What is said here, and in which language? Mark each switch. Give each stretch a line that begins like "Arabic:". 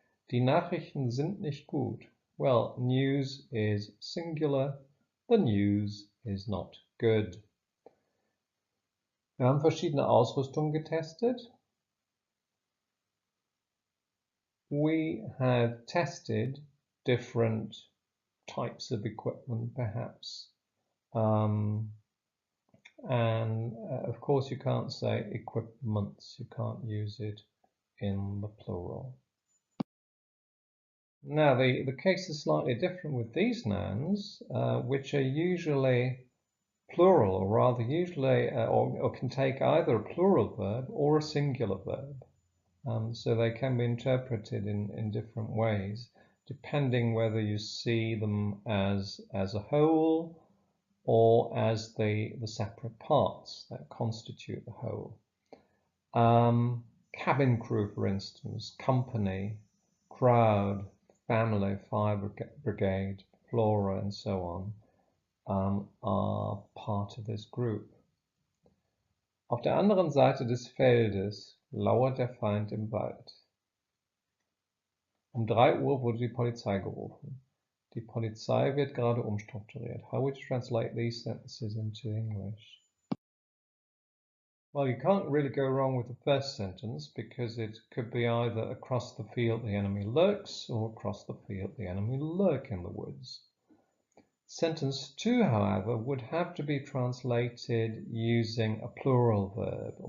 German: Die Nachrichten sind nicht gut.
English: Well, news is singular. The news is not good.
German: Wir haben verschiedene Ausrüstung getestet.
English: We have tested different types of equipment, perhaps. And of course, you can't say equipments. You can't use it in the plural. Now, the case is slightly different with these nouns, which are usually plural, or rather usually, or can take either a plural verb or a singular verb. So they can be interpreted in different ways, depending whether you see them as a whole or as the separate parts that constitute the whole. Cabin crew, for instance, company, crowd, family, fire brigade, flora, and so on, are part of this group.
German: Auf der anderen Seite des Feldes lauert der Feind im Wald. 3 Uhr wurde die Polizei gerufen. Die Polizei wird gerade umstrukturiert.
English: How would you translate these sentences into English? Well, you can't really go wrong with the first sentence because it could be either across the field the enemy lurks or across the field the enemy lurk in the woods. Sentence 2, however, would have to be translated using a plural verb.